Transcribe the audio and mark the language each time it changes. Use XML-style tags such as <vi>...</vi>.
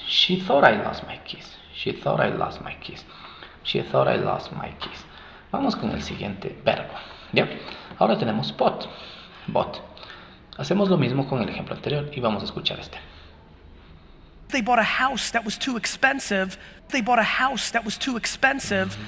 <en>She thought I lost my keys. She thought I lost my keys. She thought I lost my keys.</en> <es>Vamos con el siguiente verbo. ¿Ya? Ahora tenemos bought. Bought. Hacemos lo mismo con el ejemplo anterior y vamos a escuchar este.</es> <en>They bought a house that was too expensive. They bought a house that was too expensive.</en>